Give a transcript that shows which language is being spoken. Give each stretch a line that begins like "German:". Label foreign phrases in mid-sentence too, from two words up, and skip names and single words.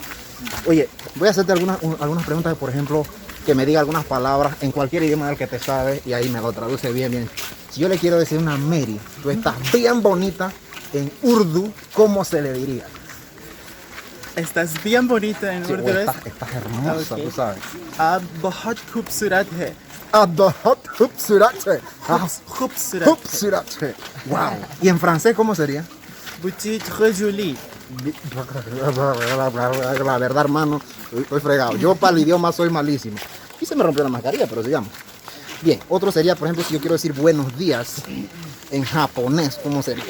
Spanish: Oye, voy a hacerte algunas preguntas, por ejemplo, que me diga algunas palabras en cualquier idioma del que te sabes y ahí me lo traduce bien. Si yo le quiero decir a una Mary, tú estás bien bonita, en Urdu, ¿cómo se le diría? Estás bien bonita en Sí, Urdu. estás hermosa, Ok. tú sabes.
Urdu: آپ بہت خوبصورت ہے. Adohot hupsurat. खूबसूरत.
Spanish: Hupsurat. Wow. ¿Y en francés cómo sería?
French: Petit très jolie.
Spanish: La verdad, hermano, estoy fregado. Yo para el idioma soy malísimo. Y se me rompió la mascarilla, pero sigamos. Bien, otro sería, por ejemplo, si yo quiero decir buenos días en japonés, ¿cómo sería?